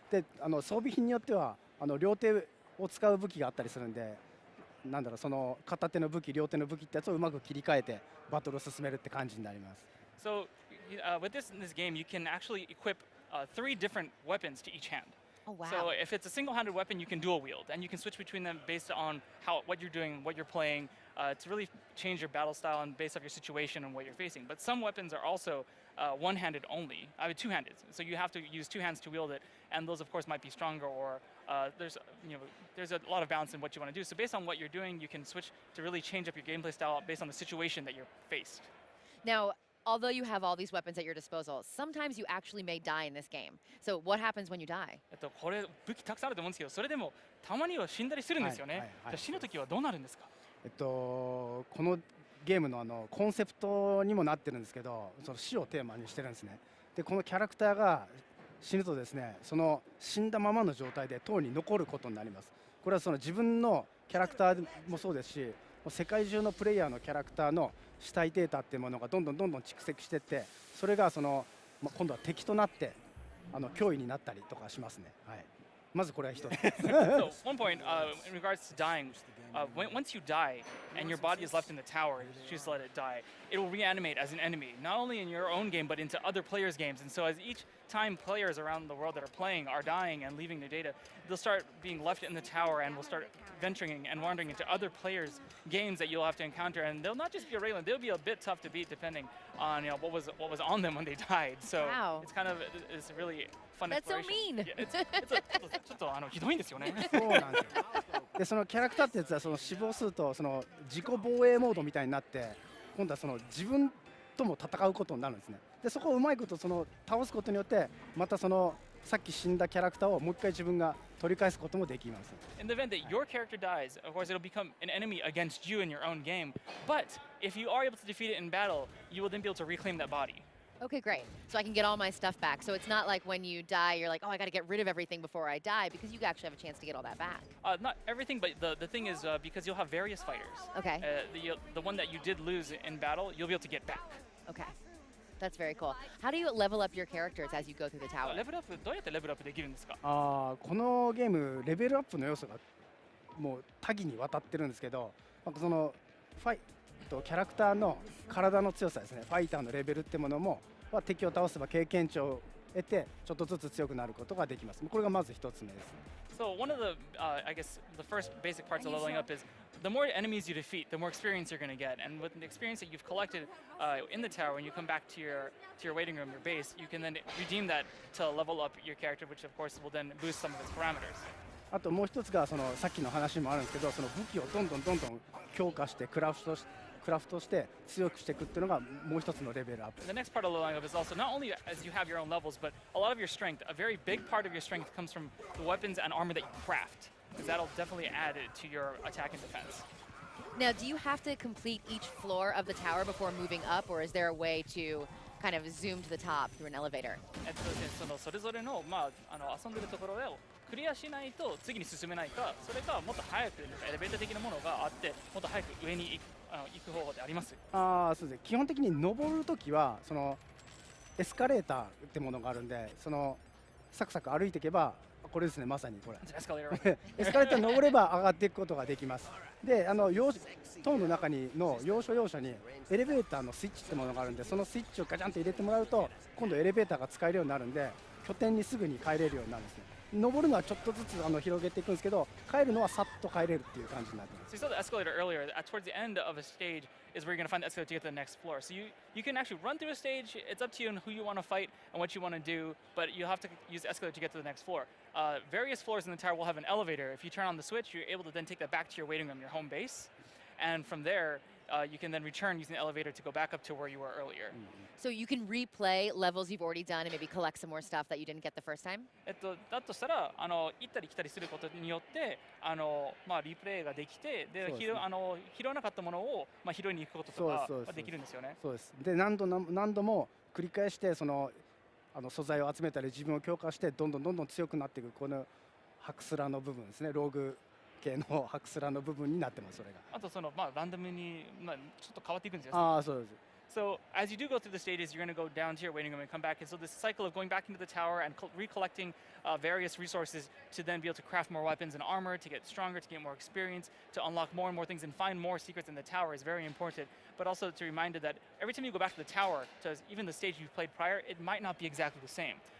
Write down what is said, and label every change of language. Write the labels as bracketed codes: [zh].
[ja] で装備品によっては両手を使う武器があったりするんで、なんだろう、その片手の武器両手の武器ってやつをうまく切り替えてバトルを進めるって感じになります。 [en] So with this game, you can actually equip 3 different weapons to each hand. Oh, wow. So if it's a single-handed weapon, you can dual wield, and you can switch between them based on what you're doing, what you're playing, to really change your battle style and based off your situation and what you're facing. But some weapons are also one-handed only, two-handed. So you have to use 2 hands to wield it, and those of course might be stronger, or there's a lot of balance in what you want to do. So based on what you're doing, you can switch to really change up your gameplay style based on the situation that you're faced. Now, although you have all these weapons at your disposal, sometimes you actually may die in this game. So what happens when you die? [ja] これ武器たくさんあると思うんですけど、それでもたまには死んだりするんですよね。じゃあ死ぬときはどうなるんですか？このゲームのコンセプトにもなってるんですけど、その死をテーマにしてるんですね。でこのキャラクターが死ぬとですね、その死んだままの状態で塔に残ることになります。これはその自分のキャラクターもそうですし、世界中のプレイヤーのキャラクターの死体データっていうものがどんどん蓄積していって、それが今度は敵となって脅威になったりとかしますね。はい。まずこれは一つ。 [en] So one point in regards to dying, once you die and your body is left in the tower, you choose to let it die, it will reanimate as an enemy, not only in your own game but into other players' games. And so as each time players around the world that are playing are dying and leaving their data, they'll start being left in the tower and will start venturing and wandering into other players' games that you'll have to encounter. And they'll not just be irregular, they'll be a bit tough to beat depending on what was on them when they died. So it's kind of it's really fun exploration. That's so mean. [ja] ちょっとひどいんですよね。そうなんですよ。でそのキャラクターってやつはその死亡数とその自己防衛モードみたいになって、今度はその自分とも戦うことになるんですね。でそこをうまいこと倒すことによってまたさっき死んだキャラクターをもう一回自分が取り返すこともできます。 [en] In the event that your character dies, of course it'll become an enemy against you in your own game. But if you are able to defeat it in battle, you will then be able to reclaim that body. Okay, great. So I can get all my stuff back. So it's not like when you die, you're like, oh, I got to get rid of everything before I die, because you actually have a chance to get all that back. Not everything, but the thing is because you'll have various fighters. Okay. The one that you did lose in battle, you'll be able to get back. Okay. That's very cool. How do you level up your characters as you go through the tower? [ja] レベルアップどうやってレベルアップできるんですか？このゲームレベルアップの要素がもう多岐にわたってるんですけど、そのキャラクターの体の強さですね。ファイターのレベルってものも敵を倒せば経験値を得てちょっとずつ強くなることができます。これがまず一つ目です。 [en] So one of the, I guess, the first basic parts of leveling up is the more enemies you defeat, the more experience you're going to get. And with the experience that you've collected in the tower, when you come back to your waiting room, your base, you can then redeem that to level up your character, which of course will then boost some of its parameters. [ja] あともう一つがさっきの話もあるんですけど、その武器をどんどん強化してクラフトして強くしていくっていうのがもう一つのレベルアップ。 [en] The next part of leveling up is also not only as you have your own levels, but a lot of your strength. A very big part of your strength comes from the weapons and armor that you craft, because that'll definitely add it to your attack and defense. Now, do you have to complete each floor of the tower before moving up, or is there a way to kind of zoom to the top through an elevator? [ja] それぞれの遊んでるところをクリアしないと次に進めないか、それかもっと早くエレベーター的なものがあってもっと早く上に行く方法であります。そうですね。基本的に登るときはエスカレーターってものがあるんで、サクサク歩いていけばこれですね、まさにこれ。 [en] It's an escalator. Right? [ja] エスカレーター登れば上がっていくことができます。で、塔の中の要所要所にエレベーターのスイッチってものがあるんで、そのスイッチをガチャンと入れてもらうと、今度エレベーターが使えるようになるんで、拠点にすぐに帰れるようになるんですね。登るのはちょっとずつ広げていくんですけど、帰るのはさっと帰れるっていう感じになってます。 [en] So you saw the escalator earlier. Towards the end of a stage is where you're going to find the escalator to get to the next floor. So you can actually run through a stage. It's up to you and who you want to fight and what you want to do, but you have to use the escalator to get to the next floor. Various floors in the tower will have an elevator. If you turn on the switch, you're able to then take that back to your waiting room, your home base, and from there, you can then return using the elevator to go back up to where you were earlier. So you can replay levels you've already done and maybe collect some more stuff that you didn't get the first time? [ja] だとしたら行ったり来たりすることによってリプレイができてで拾わなかったものを拾いに行くこととかできるんですよね。そうです。で何度も繰り返して素材を集めたり自分を強化してどんどん強くなっていくこのハクスラの部分ですね。ローグ系のハクスラの部分になってます。それが。あとランダムにちょっと変わっていくんですよ。ああそうです。 [en] So as you do go through the stages, you're going to go down to your waiting room and come back. And so this cycle of going back into the tower and recollecting various resources to then be able to craft more weapons and armor, to get stronger, to get more experience, to unlock more and more things and find more secrets in the tower is very important. But also to remind you that every time you go back to the tower, to even the stage you played prior, it might not be exactly the same.